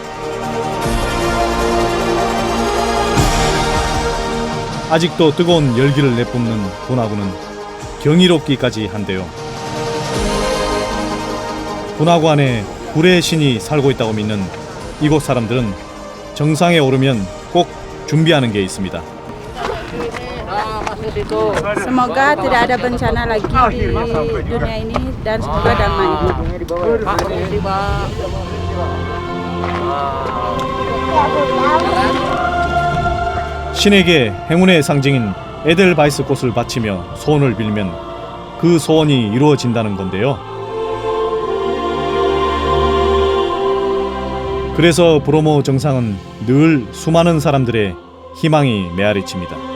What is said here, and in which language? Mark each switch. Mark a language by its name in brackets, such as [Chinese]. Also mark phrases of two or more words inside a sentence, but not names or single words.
[Korean] 아직도 뜨거운 열기를 내뿜는 분화구는 경이롭기까지 한데요. 분화구 안에 불의 신이 살고 있다고 믿는 이곳 사람들은 정상에 오르면 꼭 준비하는 게 있습니다. [Indonesian] Semoga tidak ada bencana lagi di dunia ini dan semoga damai. [Korean] 신에게 행운의 상징인 에델바이스 꽃을 바치며 소원을 빌면 그 소원이 이루어진다는 건데요. 그래서 브로모 정상은 늘 수많은 사람들의 희망이 메아리칩니다.